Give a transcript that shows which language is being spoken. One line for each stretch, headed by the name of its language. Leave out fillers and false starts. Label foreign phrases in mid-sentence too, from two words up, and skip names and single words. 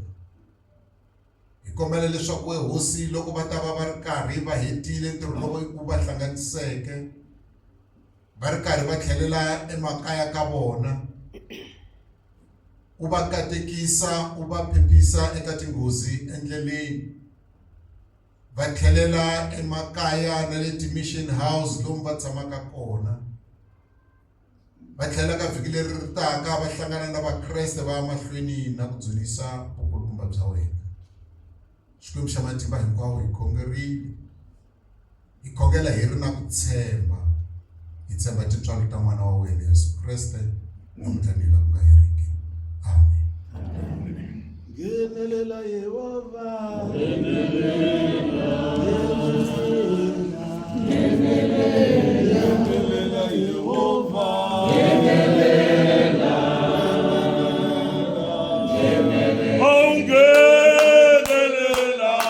Tsonga: Hi kombela leswaku hosi loko va ta va ri karhi va hetile ntirho lowu va hlanganiseke, va ri karhi va tlhelela emakaya ka vona, u va katekisa, u va phephisa eka tinghozi endleleni, va tlhelela emakaya na le ti-mission house lomu va tshamaka kona. Va tlhela ka vhiki leri ri taka va hlangana na vakreste va mahlweni na ku dzunisa vukulukumba bya wena. Xikwembu xa matimba hinkwawo hi khongerile, hi khongela hi ri na ku tshemba, hi tshemba tintswalo ta n'wana wa wena Yesu Kriste namuntlha ni laha ku nga heriki. Amen. Ngenelela Yehova, ngenelela Yehova, oh ngenelela,